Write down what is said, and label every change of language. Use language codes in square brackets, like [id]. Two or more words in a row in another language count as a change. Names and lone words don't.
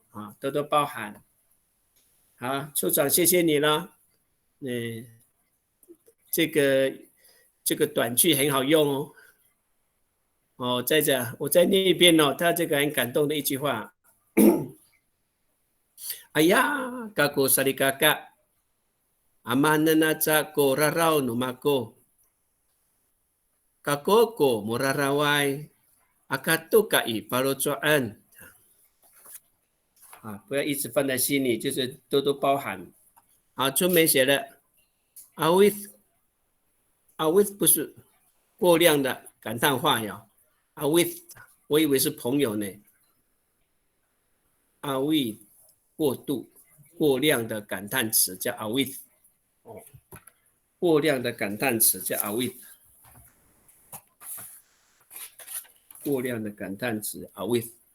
[zh] 啊，多多包涵。好，处长，谢谢你了。这个短句很好用哦。哦，再者，我再念一遍哦，他这个很感动的一句话。 [ami] 哎呀，kaku sarikaka amananaca ko rarau numako kakoko murarawai akatukai palocoan。 [zh] 啊，不要一直放在心里，就是多多包涵。好，春梅写的 ，awith 不是过量的感叹话呀 ，awith 我以为是朋友呢 ，awith 过度过量的感叹词叫 awith， 哦，过量的感叹词叫 awith， 过量的感叹词 awith。